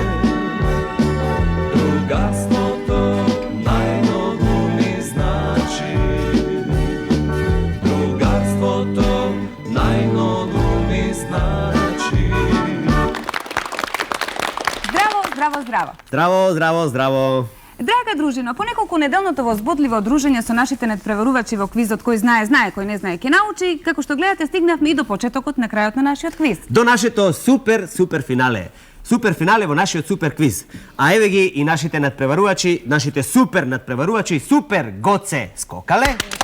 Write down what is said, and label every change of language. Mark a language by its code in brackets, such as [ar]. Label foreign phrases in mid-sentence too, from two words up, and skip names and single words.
[mk] Другарство то најмного ми значи. Другарство то најмного ми значи. Здраво, здраво. Здраво, здраво, здраво. Драга дружино, по неколку неделното возбудливо дружење со нашите надпреварувачи во квизот кој знае, знае, кој не знае, ќе научи. Како што гледате, стигнавме и до почетокот на крајот на нашиот квиз. До нашето супер финале. Супер финале во нашиот супер квиз. А еве ги и нашите надпреварувачи, нашите супер надпреварувачи, супер Гоце Скокале.